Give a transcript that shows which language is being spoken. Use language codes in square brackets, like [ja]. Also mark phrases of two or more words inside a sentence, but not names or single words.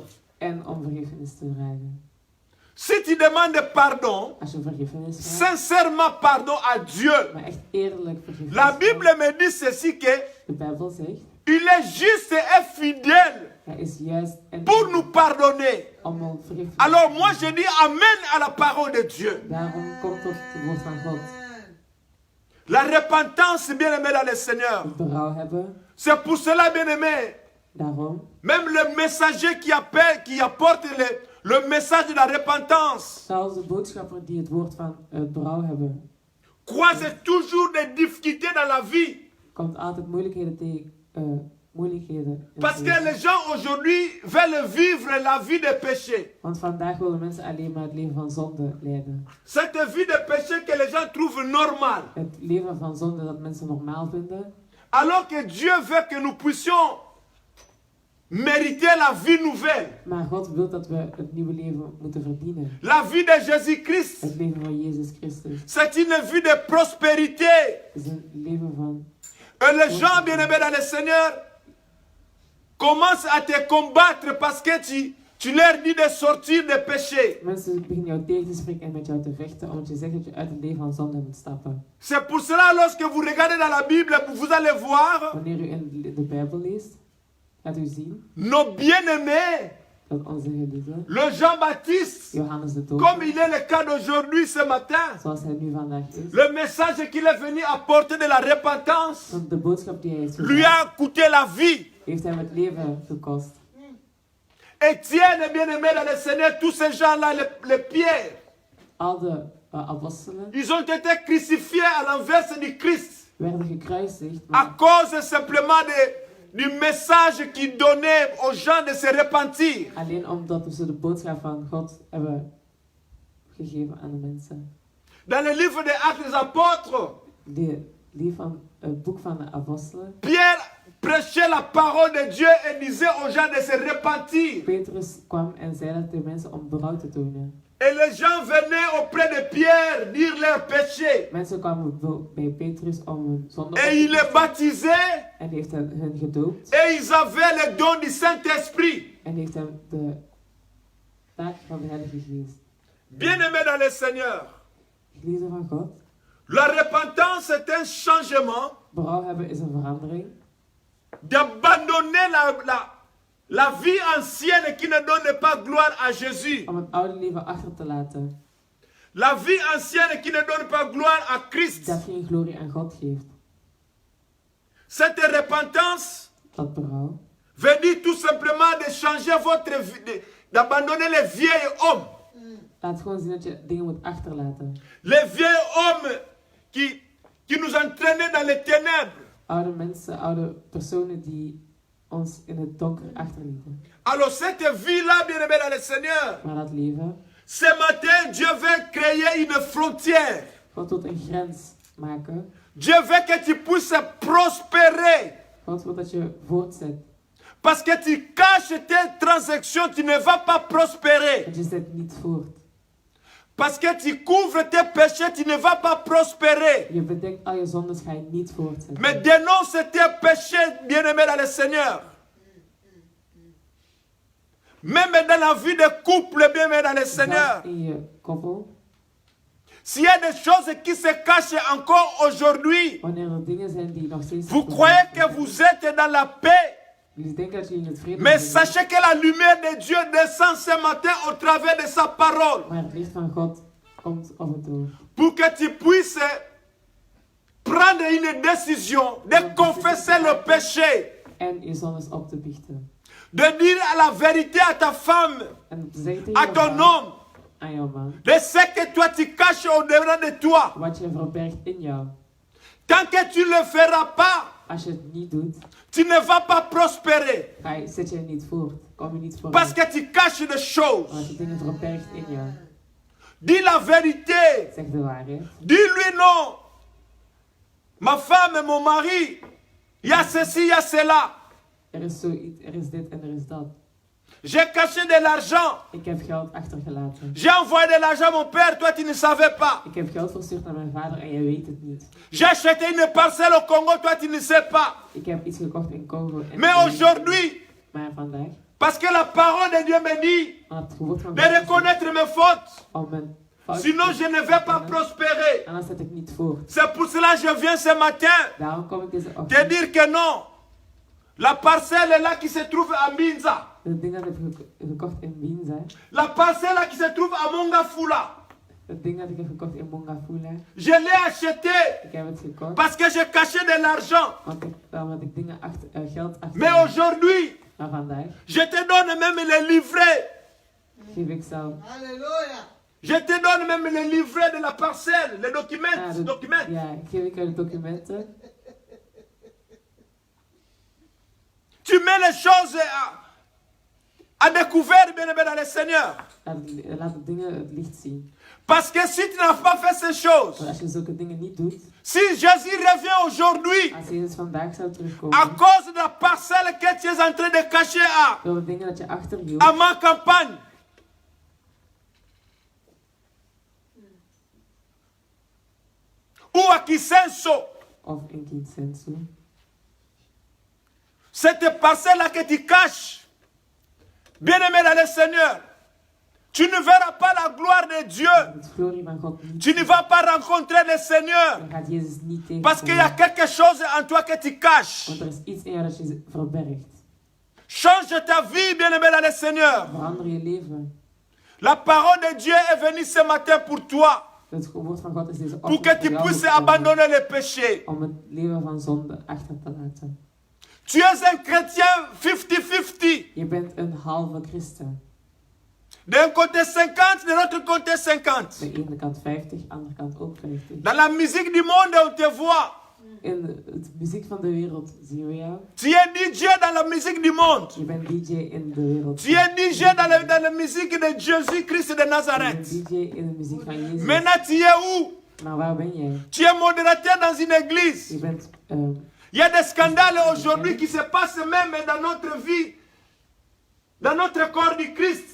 [nl] En om vergiffenis te vragen. [fr] Si tu demandes pardon, [nl] Als je vergiffenis vraagt. [fr] sincèrement pardon à Dieu. [nl] Maar echt eerlijk vergiffenis [fr] La Bible [nl] vraagt. [fr] me dit ceci que [nl] De Bijbel zegt. [fr] il est juste et fidèle [nl] Hij is juist en [fr] pour nous pardonner. [nl] om ons vergiffenis. [fr] Alors moi je dis amen à la parole de Dieu. [nl] Daarom komt tot het woord van God. [fr] La repentance, bien-aimé dans le Seigneur. [nl] Het berouw hebben. [fr] C'est pour cela, bien-aimé, [nl] Daarom. [fr] même le messager qui appelle, qui apporte le message de la repentance, [nl] Zelfs de boodschapper die het woord van het berouw hebben. [fr] croise toujours des difficultés dans la vie. [nl] Komt altijd moeilijkheden tegen. Moeilijkheden. in het [fr] Parce que [nl] leven. [fr] les gens aujourd'hui veulent vivre la vie de péché. [nl] Want vandaag willen mensen alleen maar het leven van zonde leiden. [fr] Cette vie de péché que les gens trouvent normale. [nl] Het leven van zonde dat mensen normaal vinden. [fr] Alors que Dieu veut que nous puissions mériter la vie nouvelle. [nl] Maar God wil dat we het nieuwe leven moeten verdienen. [fr] La vie de Jésus-Christ. [nl] Het leven van Jezus Christus. [fr] C'est une vie de prospérité. [nl] Het is een leven van... [fr] Et les gens bien-aimés dans le Seigneur commencent à te combattre parce que tu leur dis de sortir des péchés. [nl] Mensen beginnen jou tegen te spreken en met jou te vechten, omdat je zegt dat je uit het leven van zonde moet stappen. [fr] C'est pour cela, lorsque vous regardez dans la Bible, vous allez voir [nl] Wanneer u in de Bijbel leest, gaat u zien [fr] nos bien-aimés, [nl] dat onze geliefde, [fr] le Jean-Baptiste, [nl] Johannes de [fr] comme [nl] Doper, [fr] il est le cas d'aujourd'hui ce matin, [nl] zoals hij nu vandaag is, [fr] le message qu'il est venu apporter de la repentance [nl] want de boodschap die hij heeft [fr] lui [nl] gedaan, [fr] a coûté la vie. [nl] heeft hem het leven gekost. [fr] Étienne, bien-aimé dans le Seigneur, tous ces gens-là, les pierres, [nl] Al de apostelen [fr] ils ont été crucifiés à l'inverse du Christ [nl] werden gekruisigd, [fr] à [nl] maar [fr] cause simplement du message qu'il donnait aux gens de se repentir. [nl] alleen omdat ze de boodschap van God hebben gegeven aan de mensen. [fr] Dans le livre des Actes des Apôtres, [nl] Het boek van de apostelen. [fr] Pierre prêchait la parole de Dieu et disait aux gens de se repentir. [nl] Petrus kwam en zei dat de mensen om berouw te tonen. [fr] Et les gens venaient auprès de Pierre dire leurs péchés. [nl] Mensen kwamen bij Petrus om hun zonde op [fr] Et [nl] te [fr] il les [nl] biechten. [fr] baptisait. [nl] En heeft hen gedoopt. [fr] Et ils avaient le don du Saint-Esprit. [nl] En heeft hem de taak van de Heilige Geest. [fr] Bien-aimés dans le Seigneur, [nl] Geliefden van God. [fr] la repentance est un changement [nl] Berouw hebben is een verandering. [fr] d'abandonner la vie ancienne qui ne donne pas gloire à Jésus. [nl] Om het oude leven achter te laten. [fr] La vie ancienne qui ne donne pas gloire à Christ. [nl] Dat geen glorie aan God geeft. [fr] Cette repentance [nl] Dat berouw. [fr] veut dire tout simplement de changer votre vie, d'abandonner les vieils hommes. [nl] Laat gewoon zien dat je dingen moet achterlaten. [fr] Les vieils hommes qui nous entraînaient dans les ténèbres. [nl] Oude mensen, oude personen die ons in het donker achterlieten. [fr] Alors cette vie-là, bien-aimés dans le Seigneur, [nl] Maar dat leven, [fr] ce matin, Dieu veut créer une frontière. [nl] God wil een grens maken. [fr] Dieu veut que tu puisses prospérer. [nl] God wil dat je voortzet. [fr] Parce que tu caches tes transactions, tu ne vas pas prospérer. [nl] Dat je zet niet voort. [fr] Parce que tu couvres tes péchés, tu ne vas pas prospérer. [nl] Je bedekt al je zondes, ga je niet voortzetten. [fr] Mais dénonce tes péchés, bien-aimés dans le Seigneur. Même dans la vie de couple, bien-aimés dans le Seigneur. [nl] Zelfs in je koppel, [fr] S'il y a des choses qui se cachent encore aujourd'hui, [nl] wanneer er dingen zijn die nog steeds... [fr] vous croyez que vous êtes dans la paix. [nl] Jullie denken dat je in het vrede [fr] Mais [nl] bent. [fr] sachez que la lumière de Dieu descend ce matin au travers de sa parole. [nl] Maar het licht van God komt op het oog. [fr] Pour que tu puisses prendre une décision de confesser le péché. [nl] En je zondes op te biechten. [fr] De dire à la vérité à ta femme, [nl] En te zeggen [fr] à [nl] tegen [fr] ton [nl] jouw [fr] homme, [nl] aan jouw man, [fr] de ce que toi tu caches au-dedans de toi. [nl] wat je verbergt in jou. [fr] Tant que tu ne le feras pas, [nl] Als je het niet doet, [fr] tu ne vas pas prospérer. [nl] zet je niet voort. Kom je niet [fr] Parce [nl] vooruit. [fr] que tu caches des choses. [nl] Omdat je dingen verbergt in jou. [fr] Dis la vérité. [nl] Zeg de waarheid. [fr] Dis-lui non. Ma femme, mon mari, il y a ceci, il y a cela. [nl] Er is zoiets, er is dit en er is dat. [fr] J'ai caché de l'argent. [nl] Ik heb geld achtergelaten. [fr] J'ai envoyé de l'argent à mon père, toi tu ne savais pas. [nl] Ik heb geld verstuurd naar mijn vader en jij weet het niet. [fr] J'ai acheté une parcelle au Congo, toi tu ne sais pas. [nl] Ik heb iets gekocht in Congo. En [fr] Mais aujourd'hui, [nl] maar vandaag, [fr] parce que la parole de Dieu me dit [nl] aan het woord van de God [fr] reconnaître mes fautes. [nl] om mijn fout [fr] Sinon je ne vais pas prospérer. [nl] anders zet ik niet voort. [fr] C'est pour cela que je viens ce matin [nl] Daarom kom ik deze te ochtend. [fr] dire que non. La parcelle est là qui se trouve à Minza. [nl] Het ding dat ik heb gekocht in Binza. [fr] La parcelle là qui se trouve à Mongafula. [nl] Het ding dat ik heb gekocht in Mongafula. [fr] Je l'ai acheté [nl] Ik heb het gekocht. [fr] parce que j'ai caché de l'argent. [nl] Omdat ik dingen geld achter. [fr] Mais aujourd'hui, [nl] Maar vandaag [fr] je te donne même les livrets. [nl] geef ik zelf. [fr] Je te donne même les livrets de la parcelle, les documents. [nl] Ja, geef ik de documenten. [fr] Tu mets les choses à découvert, bien aimé dans le Seigneur. [nl] Laat de dingen het licht zien. [fr] Parce que si tu n'as pas fait ces choses, [nl] Want als je zulke dingen niet doet, [fr] si Jésus revient aujourd'hui, [nl] als Jezus vandaag zou terugkomen, [fr] à cause de la parcelle que tu es en train de cacher [nl] door de dingen dat je achterhield, [fr] à ma campagne, ou à Kisenso, [nl] of in Kinsenso, [fr] cette parcelle-là que tu caches, bien-aimé dans le Seigneur, tu ne verras pas la gloire de Dieu. [nl] het glorie van God niet, [fr] Tu ne vas pas rencontrer le Seigneur. [nl] dan gaat Jezus niet [fr] Parce qu'il y a [nl] tegenkomen. [fr] quelque chose en toi que tu caches. [nl] Want er is iets in jou dat je verbergt. [fr] Change ta vie, bien-aimé dans le Seigneur. [nl] Verander je leven. [fr] La parole de Dieu est venue ce matin pour toi. [nl] Het woord van God is deze [fr] Pour [nl] ochtend [fr] que [nl] voor [fr] tu [nl] jou [fr] puisses [nl] gekomen, [fr] abandonner le péché. [nl] om het leven van zonde achter te laten. [fr] Tu es un chrétien 50-50. [nl] Je bent een halve christen. [fr] D'un côté 50, de l'autre côté 50. [nl] De ene kant 50, de andere kant ook 50. [fr] Dans la musique du monde, on te voit. [nl] In de muziek van de wereld zien we jou. [fr] Tu es DJ dans la musique du monde. [nl] Je bent DJ in de wereld. [fr] Tu es DJ dans la musique de Jésus-Christ de [nl] Je bent [fr] Nazareth. [nl] DJ in de muziek van Jezus. [fr] Maintenant, tu es où? [nl] Maar waar ben jij? [fr] Tu es modérateur dans une église. [nl] Je bent [fr] Il y a des scandales aujourd'hui qui se passent même dans notre vie, dans notre corps du Christ.